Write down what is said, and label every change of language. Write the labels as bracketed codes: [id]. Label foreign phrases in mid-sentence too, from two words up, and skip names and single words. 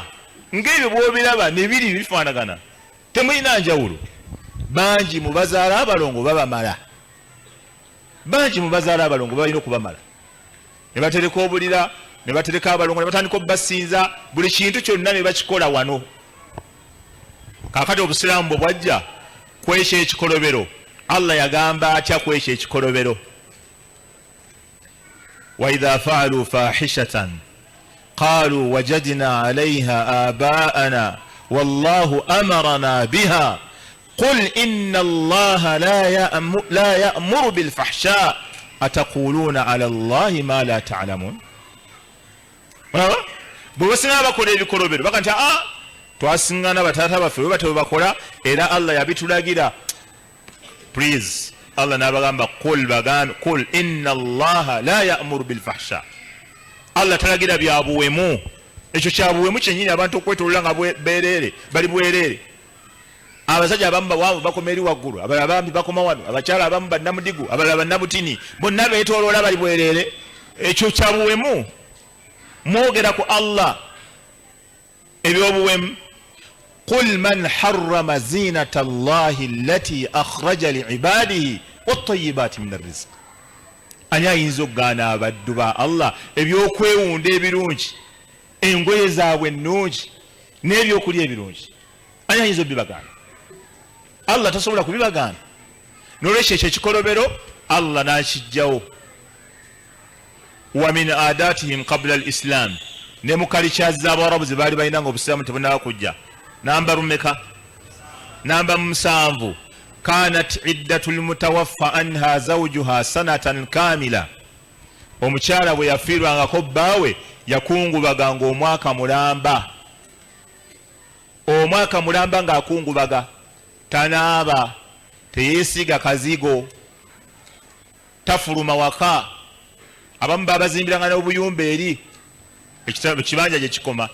[lg] ng'ebyo bw'obiraba ne biri bifaanagana temulina njawulo bangi mu bazaala abalongo babamala bangi mu bazaala abalongo balina okubamala ne batereka obulira ne batereka abalongo ne batandika obubasinza buli kintu kyonna ne bakikola wano kakati obusiraamu bwe bwajja kwekyo ekikolobero Allah yagamba atya kwekyo ekikolobero [ar] وإذا فعلوا فاحشة قالوا وجدنا عليها آباءنا والله أمرنا بها قل إن الله لا يأمر بالفحشاء أتقولون على الله ما لا تعلمون [lg] bwe basinga bakola ebikolobero baka nti twasingana bataata baffe bwe batyo bakola era Allah yabitulagira please Allah n'abagamba [ar] قل إن الله لا يأمر بالفحشاء [lg] Allah talagira byabuwemu ekyo kyabuwemu kyennyini abantu okwetolola nga beerere bali bwereere abasajja abamu bawamu bakoma eri waggulu abalala bambi bakoma wano abakyala abamu bannamudigu abalala bannabutini bonna beetooloola bali bwereere ekyo kyabuwemu mwogera ku Allah ebyobuwemu [ar] قل من حرم زينة الله التي أخرج لعباده والطيبات من الرزق أني [lg] ayinza okugaana abaddu ba Allah ebyokwewunda ebirungi engoye zaabwe ennungi n'ebyokulya ebirungi ani ayinza okubibagaana Allah tasobola kubibagaana n'olwekyo ekyo ekikolobero Allah n'akijjawo [ar] ومن عاداتهم قبل الإسلام [lg] ne mu kalicha z'Abarabu ze baali balina nga obusiraamu tebunaba kujja namba rumeka namba 7 [ar] كانت عدة المتوفى عنها زوجها سنة كاملة [lg] omukyala bwe yafiirwangako bbaawe yakungubaganga omwaka mulamba ng'akungubaga tanaaba teyeesiga kazigo tafuluma waka abamu babazimbiranga n'obuyumba eri ekibanja gye kikoma